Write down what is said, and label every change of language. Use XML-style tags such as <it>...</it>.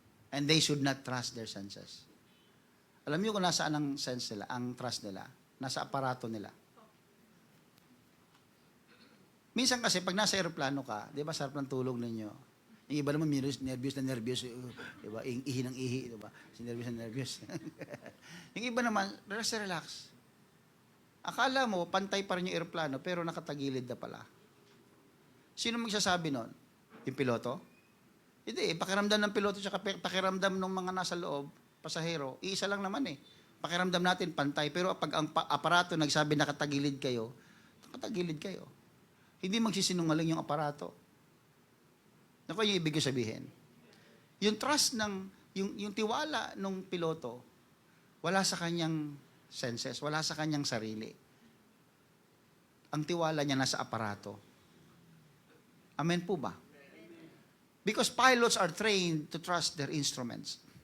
<en>And they should not trust their senses.</en> <tl>Alam niyo kung nasaan ang sense nila, ang trust nila? Nasa aparato nila. Minsan kasi, pag nasa aeroplano ka, di ba, sarap ng tulog ninyo. Yung iba naman, nervous na nervous, di ba, ihi ng ihi, di ba, nervous na nervous. Yung iba naman, relax na relax. Akala mo, pantay pa rin yung aeroplano, pero nakatagilid na pala. Sino magsasabi nun? Yung piloto? Hindi, pakiramdam ng piloto at pakiramdam ng mga nasa loob, pasahero, iisa lang naman eh. Pakiramdam natin pantay, pero pag ang aparato nagsabi nakatagilid kayo, nakatagilid kayo. Hindi magsisinungaling yung aparato. Naku, yung ibig ko sabihin. Yung trust yung tiwala ng piloto, wala sa kanyang senses, wala sa kanyang sarili. Ang tiwala niya nasa aparato. Amen po ba?</tl> <en>Because pilots are trained to trust their instruments.</en>